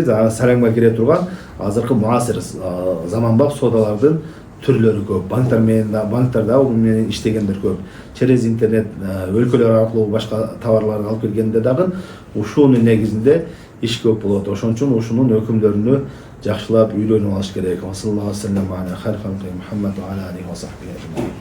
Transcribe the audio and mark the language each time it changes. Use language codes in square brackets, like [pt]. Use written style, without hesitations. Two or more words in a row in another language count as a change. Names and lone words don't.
[ky] Саламга кире турган азыркы муасир заманбап соодалардын түрлөрү көп. Банктарда бул менен иштегендер көп. [ru] Через интернет [ky] өлкөлөр аркылуу башка товарларды алып келгенде дагы ушунун негизинде иш көп болот. Ошон үчүн ушунун өкүмдөрүнү жакшылап үйлөнүп алыш керек. [ar] صلى الله عليه وسلم على خير خلقه محمد وعلى عليه وصحبه.